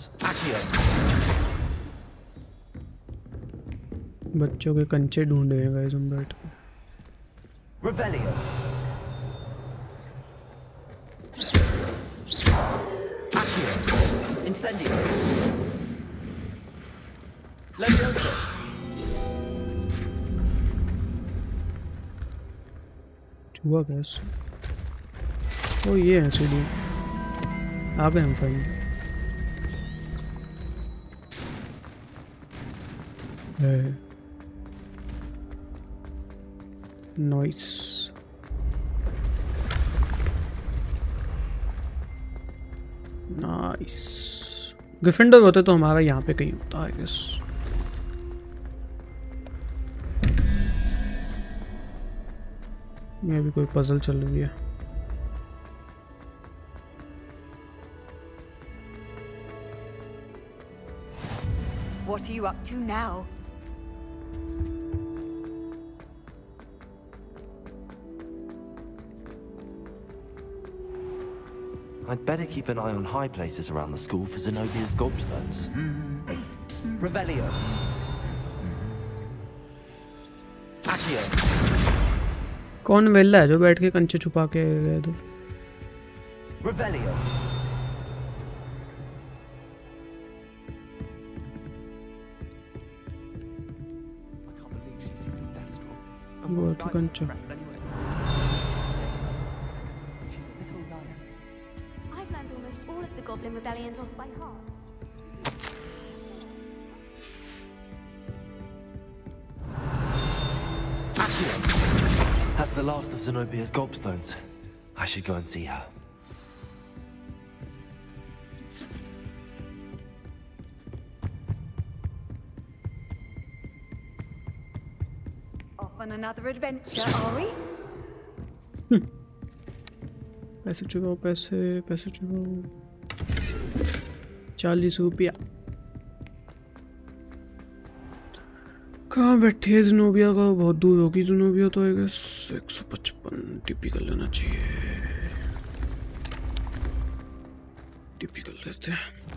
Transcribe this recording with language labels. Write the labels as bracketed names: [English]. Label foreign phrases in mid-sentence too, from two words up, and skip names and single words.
[English] Accio. [Hindi] बच्चों के कंचे ढूंढ रहे हैं गाइस हम बैठ के। [English] Revelio. Accio. Incendio. Leviosa. [Hindi] हुआ कैसे? ओ ये है सीढ़ी, आ गए हम फाइनली। नॉइस। नाइस। ग्रिफिंडोर होते तो हमारा यहाँ पे कहीं होता है गेस। ये भी कोई पजल चल रही है। [English] What are you up to now? I'd better keep an eye on high places around the school for Zenobia's gobstones. Revelio. Accio. [Hindi] कौन वेला है जो बैठ के कंचे छुपा के गए थे? [English] Revelio. [Hindi] वो तो कंचा। [English] I've learned almost all of the Goblin Rebellions off by heart. That's the last of Zenobia's gobstones. I should go and see her. Off on another adventure, are we? [Hindi] पैसे चुकाओ, पैसे पैसे चुकाओ। 40 रुपया। कहाँ बैठी है ज़ेनोबिया? का बहुत दूर होगी ज़ेनोबिया तो। 155 टीपी कर लेना चाहिए। टीपी कर लेते हैं।